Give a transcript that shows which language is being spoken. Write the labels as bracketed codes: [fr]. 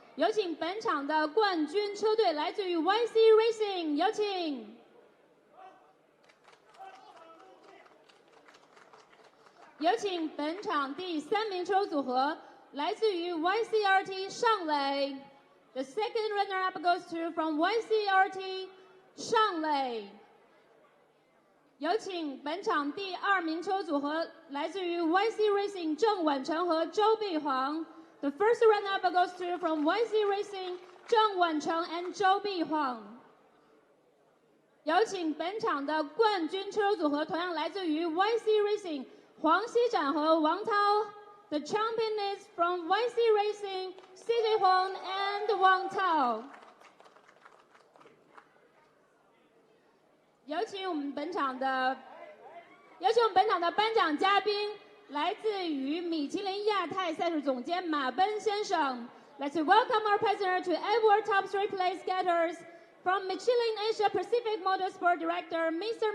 [zh] 有请本场的冠军车队来自于 YC Racing， 有请。有请本场第3名车手组合来自于 YCRT 上垒。 [en] The second runner-up goes to from YCRT 上垒。 [zh] 有请本场第2名车手组合来自于 YC Racing 郑婉成和周碧煌。 [en] The first runner-up goes to from YC Racing 郑婉成 and 周碧煌。 [zh] 有请本场的冠军车手组合同样来自于 YC Racing 黄熙展和王涛。 [en] The champion is from YC Racing CJ Huang and 王涛。 [zh] 有请我们本场的颁奖嘉宾。来自于米其林亚太赛事总监马奔先生。 [en] Let's welcome our president to award top 3 place getters from Michelin Asia Pacific Motorsport Director Mr.